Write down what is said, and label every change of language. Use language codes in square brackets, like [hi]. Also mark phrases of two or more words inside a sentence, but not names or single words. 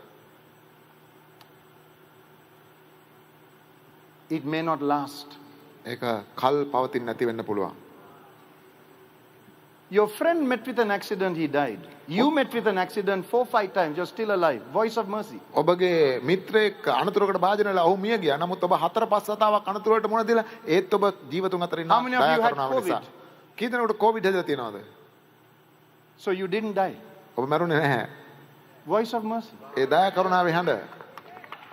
[en] it may not last. [si] ඒක කල් පවතින්න නැති වෙන්න පුළුවන්. [en] Your friend met with an accident, he died. You met with an accident 4-5 times, you're still alive. Voice of mercy. [si] ඔබගේ මිත්‍රයෙක් අනතුරකට භාජනය වෙලා ඔහු මිය ගියා. නමුත් ඔබ 4-5 සතාවක් අනතුරට මුහුණ දීලා ඒත් ඔබ ජීවතුන් අතර ඉන්නවා. [en] How many of you had COVID? [si] කී දෙනෙකුට කොවිඩ් හැදලා තියෙනවද? [en] So you didn't die. [si] ඔබ මැරුණේ නැහැ. [en] Voice of mercy. [si] ඒ දයා කරුණාවේ හඬ.